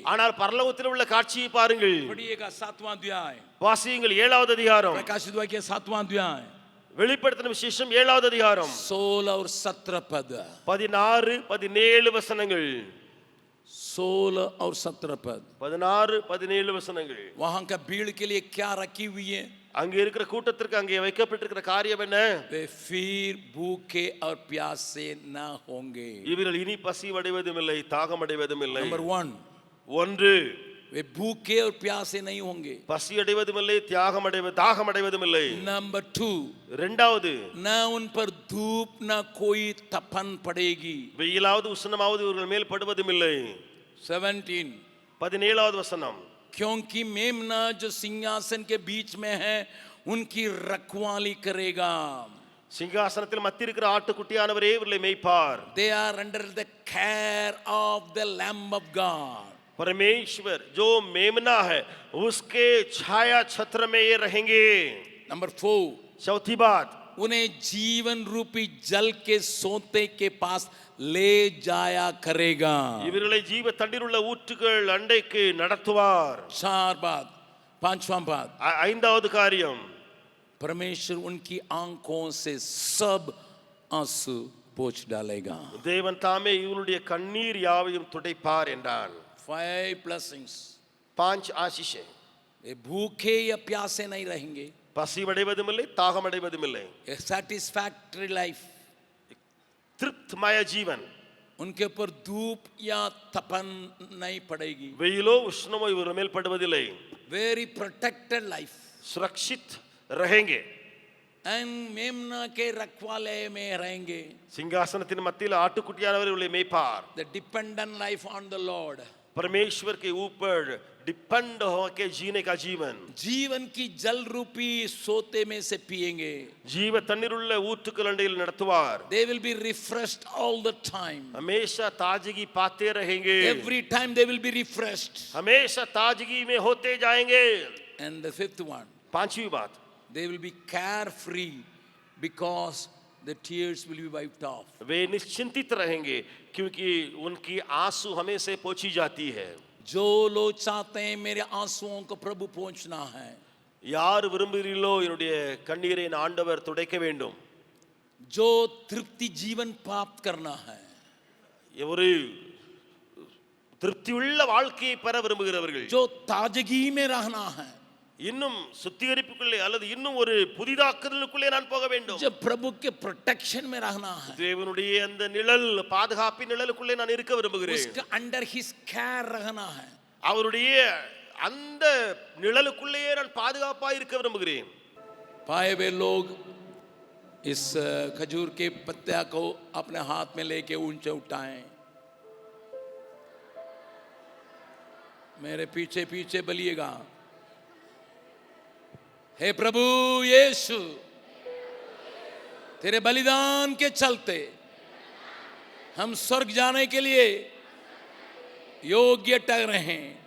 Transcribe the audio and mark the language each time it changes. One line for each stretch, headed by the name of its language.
Tamil: ஆனால் பரலோகத்தில் உள்ள காட்சியை பாருங்கள்.
Hindi: पढ़िएगा 7वां अध्याय,
Tamil: வாசியுங்கள் 7வது அதிகாரம்.
Hindi: प्रकाशित वाक्य 7वां अध्याय,
Tamil: வெளிப்படுத்தின விசேஷம் 7வது அதிகாரம்
Hindi: 16 और 17 पद.
Tamil: 16 17 வசனங்கள்.
Hindi: 16 और 17 पद.
Tamil: 16 17 வசனங்கள்.
Hindi: वहां का भीड़ के लिए क्या रखी हुई है?
Tamil: அங்க இருக்கிற கூட்டத்திற்கு அங்கே வைக்கப்பட்டிருக்கிற காரியம் என்ன?
Hindi: वे फिर भूखे और प्यासे ना होंगे.
Tamil: இவர்கள் இனி பசிவடைவதும் இல்லை தாகம் அடைவதும் இல்லை.
Hindi: नंबर 1,
Tamil: ஒன்று,
Hindi: वे भूखे और प्यासे नहीं होंगे.
Tamil: பசி அடைவதும் இல்லை தாகம் அடைவதும் இல்லை.
Hindi: नंबर 2,
Tamil: இரண்டாவது,
Hindi: ना उन पर धूप ना कोई तपन पड़ेगी.
Tamil: வெயிலாவது உஷ்ணமாவது இவர்கள் மேல் படுவதும் இல்லை.
Hindi: 17,
Tamil: 17வது வசனம்,
Hindi: क्योंकि मेमना जो सिंहासन के बीच में है उनकी रखवाली करेगा.
Tamil: சிங்காசனத்தில் மத்தி இருக்கிற ஆட்டுக்குட்டியானவரே இவர்களை மேய்ப்பார்.
English: They are under the care of the Lamb of God.
Hindi: परमेश्वर जो मेमना है उसके छाया छत्र में ये रहेंगे. नंबर 4, चौथी बात, उन्हें जीवन रूपी जल के सोते के पास ले जाया करेगा.
Tamil: இவர்களை ஜீவ தண்ணீர் உள்ள ஊற்றுகள் அண்டைக்கு நடத்துவார்.
Hindi: 4 बात. 5वां बात,
Tamil: ஐந்தாவது காரியம்,
Hindi: परमेश्वर उनकी आंखों से सब आंसू पोंछ डालेगा.
Tamil: தேவன் தாமே இவருடைய கண்ணீர் யாவையும் துடைப்பார் என்றான்.
English: 5 blessings.
Hindi: 5 आशीषें. वे भूखे या प्यासे नहीं रहेंगे.
Tamil: பசி அடைவதும் இல்லை தாகம் அடைவதும் இல்லை
English: a satisfactory life.
Hindi: तृप्तमय जीवन उनके ऊपर धूप या तपन नहीं पड़ेगी.
Tamil: வெயிலோ உஷ்ணமோ இவர் மேல் படுவதில்லை
English: Very protected life.
Hindi: सुरक्षित रहेंगे And मेमना के रखवाले में रहेंगे.
Tamil: सिंहासनத்தின் மத்தியில் ஆட்டுக்குட்டியானவர் உங்களை மேய்ப்பார்
English: The dependent life on the Lord.
Hindi: परमेश्वर के ऊपर डिपेंड होके जीने का जीवन जीवन की जल रूपी सोते में से पिएंगे.
Tamil: जीव தண்ணீருள்ள ஊற்றுக்கலண்டையில் நடத்துவார்
English: They will be refreshed all the time.
Hindi: हमेशा ताजगी पाते रहेंगे
English: Every time they will be refreshed.
Hindi: हमेशा ताजगी में होते जाएंगे
English: And the fifth one,
Hindi: पांचवी बात
English: they will be carefree because the tears will be wiped off.
Hindi: वे निश्चिंतित रहेंगे क्योंकि उनकी आंसू हमें से पोंछी जाती है जो लोग चाहते हैं मेरे आंसुओं को प्रभु पहुंचना है,
Tamil: யார் விரும்புகிறீர்களோ என்னுடைய கண்ணீரை என் ஆண்டவர் துடைக்க வேண்டும்
Hindi: जो तृप्ति जीवन प्राप्त करना है,
Tamil: ஒரு திருப்தியுள்ள வாழ்க்கையை பெற விரும்புகிறவர்கள்
Hindi: जो ताजगी में रहना है,
Tamil: இன்னும் சுத்திகரிப்புக்குள்ளே அல்லது இன்னும் ஒரு புதிதாக்குதலுக்குள்ளே நான் போக வேண்டும்
Hindi: जो प्रभु के प्रोटेक्शन में रहना है,
Tamil: தேவனுடைய அந்த நிழல் பாதுகாப்பின் நிழலுக்குள்ளே நான் இருக்க விரும்புகிறேன்
Hindi: उसके
English: under his care
Hindi: रहना है.
Tamil: அவருடைய அந்த நிழலுக்குள்ளேயே நான் பாதுகாப்பாக இருக்க விரும்புகிறேன்
Hindi: पाए हुए लोग इस खजूर के पत्ते को अपने हाथ में लेके ऊंचे उठाएं. मेरे पीछे पीछे बोलिएगा, हे प्रभु यीशु, तेरे बलिदान के चलते हम स्वर्ग जाने के लिए योग्य ठहरे हैं.